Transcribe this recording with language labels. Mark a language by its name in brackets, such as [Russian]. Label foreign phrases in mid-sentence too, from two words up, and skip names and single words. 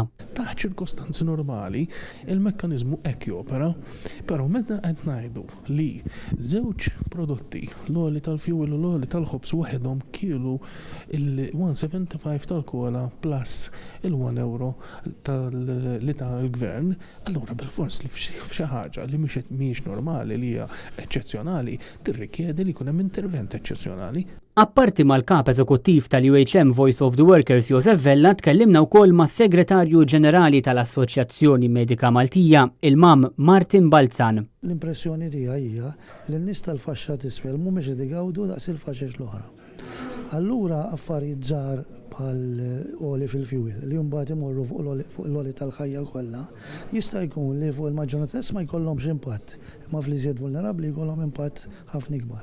[Maltese] Taħt ċirkostanzi normali, il-mekkaniżmu hekk jopera, però meta qed ngħidu li żewġ prodotti, l-oli tal-fuel u l-oli tal-ħobs waħedhom kielu il-175 tal-kola plus il-1 euro li tal-gvern, allura bil-fors li f'xi ħaġa li mhix normali li hija eċċezzjonali tirrikjedi li jkun hemm intervent eċċezzjonali. Apparti mal-kap eżekuttiv tal-UHM Voice of the Workers Josef Vella tkellimna wkoll mas-Segretarju Ġenerali tal-Assoċjazzjoni Medika Maltija, il-Mam Martin Balzan. L-impressjoni tiegħi hija li n-nies tal-faxxa t'isfel mhumiex qed igawdu daqs il-faxex l-oħra. Allura affarijiet żgħar bħal-oli fil-fuel li mbagħad imorru fuq l-oli tal-ħajja kollha jista' jkun li fuq il-maġġoranza ma jkollhomx impatt, imma fl-iżjed vulnerabbli jkollhom impatt ħafna ikbar.